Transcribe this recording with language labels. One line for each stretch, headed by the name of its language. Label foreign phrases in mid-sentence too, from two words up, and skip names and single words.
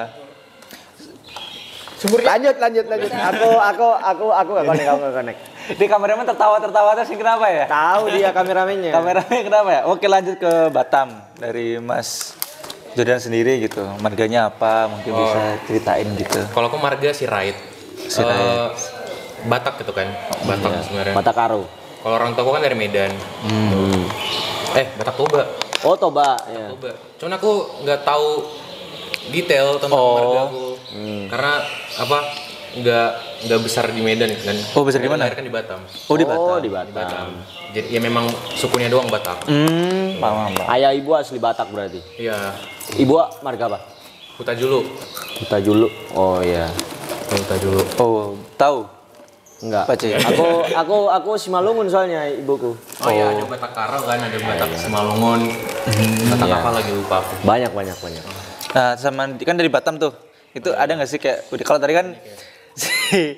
Indonesian: Sumurnya Lanjut. Aku gak connect, kamu gak connect. Di kameramen tertawa terus kenapa ya? Tahu dia kameramennya. Kameramennya kenapa ya? Oke, lanjut ke Batam dari Mas Jordan sendiri gitu. Marganya apa? Mungkin bisa ceritain gitu. Kalau aku marga Sirait. Batak gitu kan. Batak sebenarnya. Batak Karo. Kalau orang tua aku kan dari Medan. Batak Toba. Oh, Toba. Ya. Toba. Cuman aku nggak tahu detail tentang marga aku. Karena nggak besar di Medan kan. Oh, besar di mana? Lahir kan di Batam. Oh, di Batam. Di Batam. Jadi ya memang sukunya doang Batak. Paham. Ayah ibu asli Batak berarti. Iya. Ibu marga apa? Huta Julu. Huta Julu. Oh iya. Huta Julu. Oh, tahu. Enggak. Pace. Aku Simalungun soalnya ibuku. Oh iya, ada Batak Karo kan, ada Batak Simalungun. Batak apa lagi lupa aku. Banyak. Nah, sama kan dari Batam tuh. Itu ada nggak sih kayak kalau tadi kan si